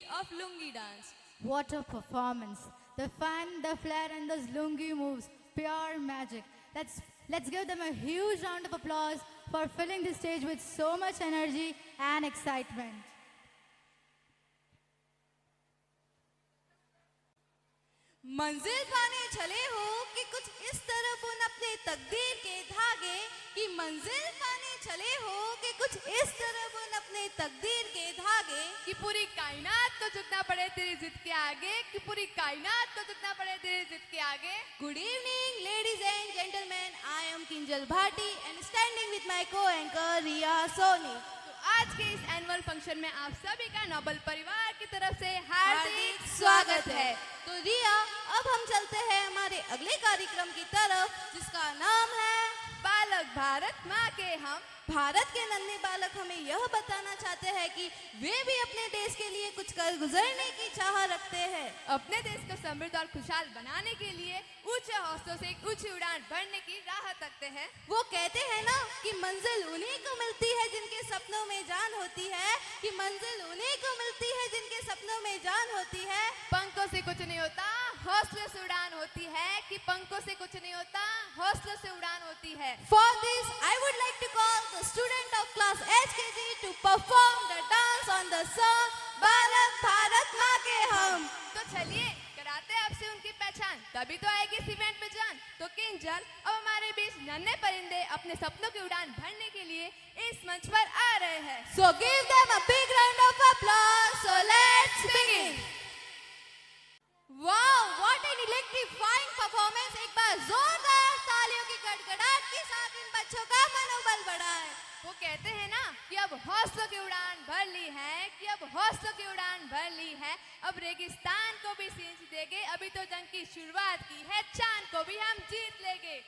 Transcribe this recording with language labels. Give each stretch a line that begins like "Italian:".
English: of Lungi dance. What a performance. The fun, the flair and those lungi moves, pure magic. Let's give them a huge round of applause for filling the stage with so much energy and excitement.
Hindi: मंजिल पाने चले हो कि कुछ इस तरह बुन अपने तकदीर के धागे, कि मंजिल पाने चले हो कि कुछ इस तरह बुन अपने तकदीर के धागे, कि पूरी कायनात को झुकना पड़े तेरी जिद के आगे, कि पूरी कायनात को झुकना पड़े तेरी जिद के आगे.
English: Good evening, ladies and gentlemen. I am Kinjal Bhati and standing with my co-anchor Riya Soni.
Hindi: तो आज के इस एनुअल फंक्शन में आप सभी का नोबल परिवार की तरफ से हार्दिक स्वागत है. तो रिया, अब हम चलते हैं हमारे अगले कार्यक्रम की तरफ, जिसका नाम है बालक भारत माँ के हम. भारत के नन्हे बालक हमें यह बताना चाहते हैं कि वे भी अपने देश के लिए कुछ कर गुजरने की चाह रखते हैं. अपने देश को समृद्ध और खुशहाल बनाने के लिए ऊंचे हौसलों से एक ऊंची उड़ान भरने की राह तकते हैं. वो कहते हैं ना कि मंजिल उन्हीं को मिलती है जिनके सपनों में जान होती है, कि मंजिल उन्हीं को मिलती है जिनके सपनों में जान होती है. पंखों से कुछ नहीं होता, हौसले से उड़ान होती है, कि पंखों से कुछ नहीं होता, हौसलों से उड़ान होती है.
English: For this, I would like to call the student of class HKG to perform the dance on the song
Hindi: बालक भारत माँ के हम. तो चलिए कराते हैं आपसे उनकी पहचान, तभी तो आएगी इस इवेंट पे जान. तो किंजल अब हमारे बीच नन्हे परिंदे अपने सपनों की उड़ान भरने के लिए इस मंच पर आ रहे हैं.
English: So give them a big round of applause. So let's begin. Wow, what an electrifying performance.
Hindi: एक बार जोरदार तालियों की गड़गड़ाहट के साथ इन बच्चों का मनोबल बढ़ाएं. वो कहते हैं ना कि अब हौसलों की उड़ान भर ली है, कि अब हौसलों की उड़ान भर ली है, अब रेगिस्तान को भी सींच देंगे, अभी तो जंग की शुरुआत की है, चांद को भी हम जीत लेंगे।